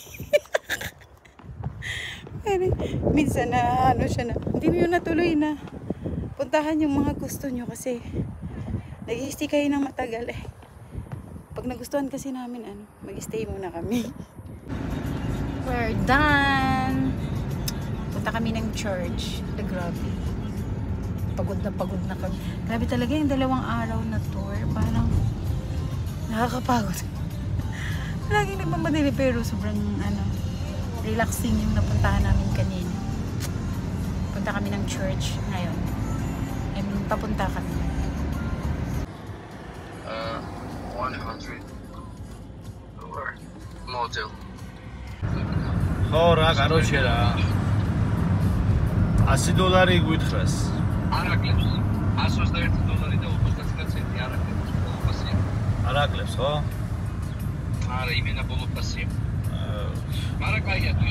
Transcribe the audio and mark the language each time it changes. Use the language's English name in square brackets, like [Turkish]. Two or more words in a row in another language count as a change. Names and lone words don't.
[Filipino] Minsan na ano siya na, hindi nyo natuloy na puntahan yung mga gusto nyo kasi nag-i-stay kayo ng matagal eh. Pag nagustuhan kasi namin, mag-stay muna kami. [English] We're done. [Filipino] Punta kami ng church. Grabe. Pagod na kami. Grabe talaga yung 2 araw na tour. Parang nakakapagod. Laging nagmamadali pero sobrang relaxing yung napuntahan namin kanina. Punta kami ng church ngayon. [English] I mean, [Filipino] papunta kami. [English] 100 or motel. [Georgian] ხო რა, короче რა. $100 გვითხრას. არაკლებს. $121 და 29 ცენტი არაკლებს. ბოლოფასია. არაკლებს, ხო? არა, იმენა ბოლოფასია. არა, კაია თუ.